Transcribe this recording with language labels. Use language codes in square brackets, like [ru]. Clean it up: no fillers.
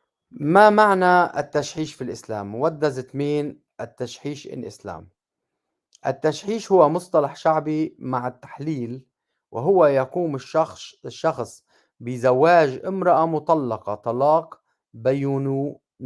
[ar] ما معنى التشحيش في الإسلام? [en] What does it mean التشحيش in Islam? [ar] التشحيش هو مصطلح شعبي مع التحليل، وهو يقوم الشخص بزواج امرأة مطلقة طلاق بيونا.